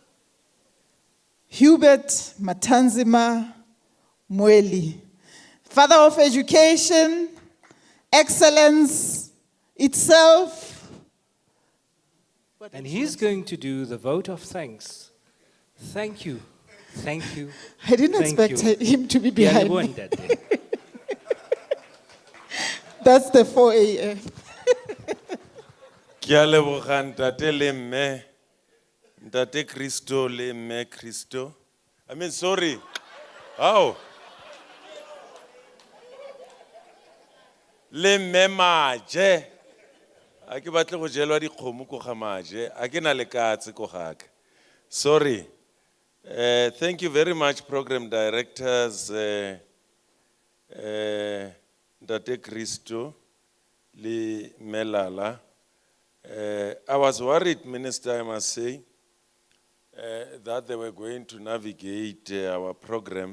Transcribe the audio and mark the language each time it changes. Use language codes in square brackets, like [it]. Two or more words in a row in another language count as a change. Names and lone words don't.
[en] Hubert Matanzima Mweli, father of education, excellence itself. And he's going to do the vote of thanks. Thank you. Thank you. I didn't Thank expect you. him to be Yeah, behind you me. weren't that day. That's the 4 a.m. [tn] Ke a leboga ntate le mme, ntate Kristo le mme Kristo. [en] I mean, sorry. How? [tn] Le mme Maje. A ke batle go jelwa dikgomo ko ga Maje. A ke na le katse ko ga ka. [en] Sorry. Thank you very much, program directors, [tn] Ntate Kristo le Melala. [en] I was worried, Minister, I must say, that they were going to navigate our program.